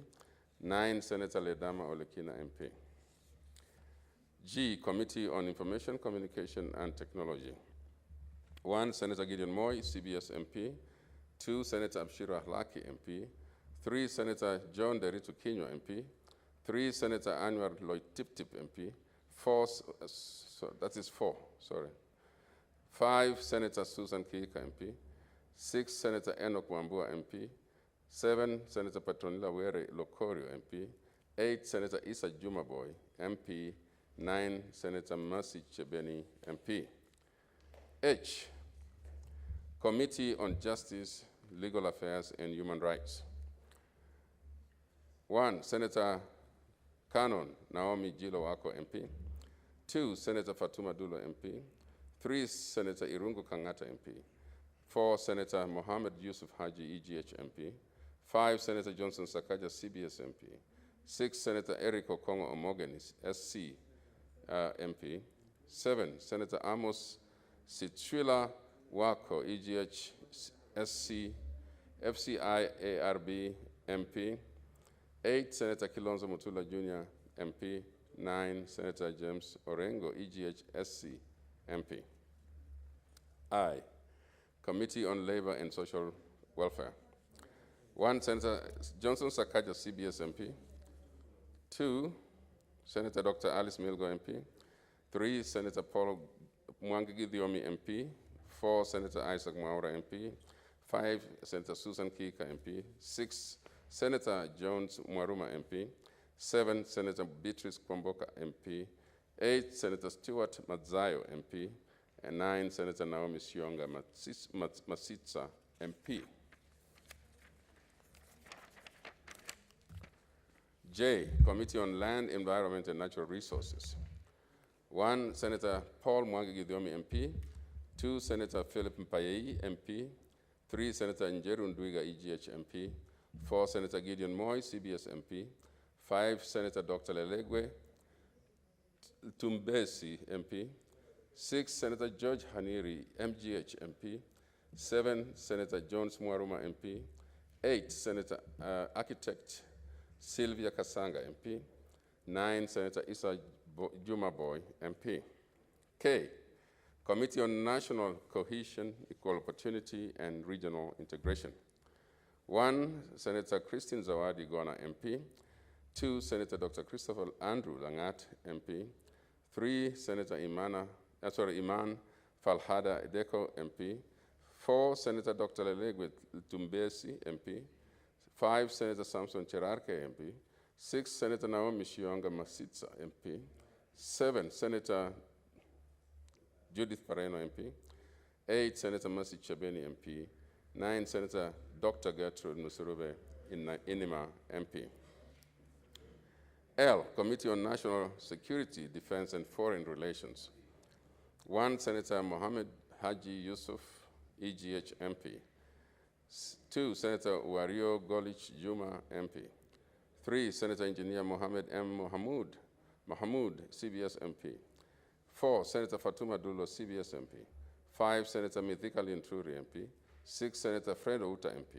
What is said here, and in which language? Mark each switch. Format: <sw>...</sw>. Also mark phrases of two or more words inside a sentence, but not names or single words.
<en>9, Senator Ledama Olekina, MP. G, Committee on Information, Communication, and Technology. 1, Senator Gideon Moy, CBS MP. 2, Senator Abshiro Ahlaki, MP. 3, Senator John Derito Kinywa, MP. 3, Senator Anwar Lloyd Tip, MP. 4, that is 4, sorry. 5, Senator Susan Kiika, MP. 6, Senator Enoch Wambua, MP. 7, Senator Petronila Were Locorio, MP. 8, Senator Issa Jumaboy, MP. 9, Senator Mercy Chebeni, MP. H, Committee on Justice, Legal Affairs, and Human Rights. 1, Senator Canon Naomi Jilo Wako, MP. 2, Senator Fatuma Dulo, MP. 3, Senator Irungu Kangata, MP. 4, Senator Mohammed Yusuf Haji, EGH MP. 5, Senator Johnson Sakaja, CBS MP. 6, Senator Eric Okongo Omogenis, SC MP. 7, Senator Amos Sitchwila Wako, EGH SC, FCI ARB MP. 8, Senator Kilonzo Mutula Jr. MP. 9, Senator James Orengo, EGH SC MP. I, Committee on Labor and Social Welfare. 1, Senator Johnson Sakaja, CBS MP. 2, Senator Dr. Alice Milgo MP. 3, Senator Paul Mwangigi Thiomi MP. 4, Senator Isaac Mwaura MP. 5, Senator Susan Kika MP. 6, Senator Jones Mwaruma MP. 7, Senator Beatrice Kwamboka MP. 8, Senator Stuart Madzayo MP. And 9, Senator Naomi Sionga Masitsa MP. J, Committee on Land, Environment, and Natural Resources. 1, Senator Paul Mwangigi Thiomi MP. 2, Senator Philip Mpayei MP. 3, Senator Njeru Ndwiga, EGH MP. 4, Senator Gideon Moy, CBS MP. 5, Senator Dr. Lelegwe Tumbesi MP. 6, Senator George Haniri, MGH MP. 7, Senator Jones Mwaruma MP. 8, Senator Architect Sylvia Kasanga MP. 9, Senator Issa Juma Boy MP. K, Committee on National Cohesion, Equal Opportunity, and Regional Integration. 1, Senator Christine Zawadi Gona MP. 2, Senator Dr. Christopher Andrew Langat MP. 3, Senator Iman Falhada Edeko MP. 4, Senator Dr. Lelegwe Tumbesi MP. 5, Senator Samson Cherarke MP. 6, Senator Naomi Shionga Masitsa MP. 7, Senator Judith Pareno MP. 8, Senator Mercy Chabeni MP. 9, Senator Dr. Gertrude Musurube Inima MP. L, Committee on National Security, Defense, and Foreign Relations. 1, Senator Mohammed Haji Yusuf, EGH MP. 2, Senator Wario Golich Juma MP. 3, Senator Engineer Mohammed M. Mahamoud, CBS MP. 4, Senator Fatuma Dulo, CBS MP. 5, Senator Mithika Linturi MP. 6, Senator Fred Outa MP.</en>